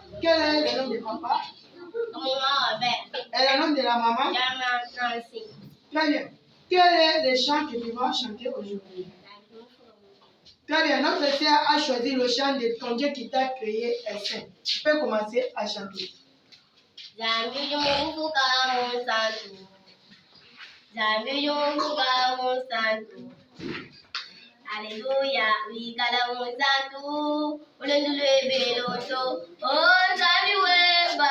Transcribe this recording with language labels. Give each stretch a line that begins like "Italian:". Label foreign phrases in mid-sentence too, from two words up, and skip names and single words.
French: Quel est le nom de papa? Maman Robert. Et le nom de la maman? Germain Francine. Très bien. Quel est le chant que tu vas chanter aujourd'hui? Très bien. Notre sœur a choisi le chant de ton Dieu qui t'a créé est saint. Tu peux commencer à chanter.
Kongo: Zambi yumufuka musantu. Zambi yumufuka musantu. Alléluia, wigala musantu. Ulendulwe beloso. Oh, zambi weba.